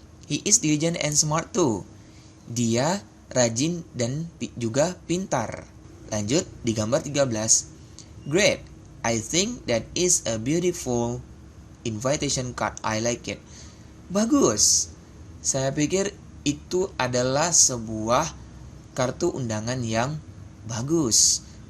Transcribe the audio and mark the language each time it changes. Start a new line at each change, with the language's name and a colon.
English: He is diligent and smart too.
Indonesian: Dia rajin dan juga pintar. Lanjut di gambar 13. Great.
English: I think that is a beautiful invitation card. I like it. Bagus.
Indonesian: Saya pikir itu adalah sebuah kartu undangan yang bagus.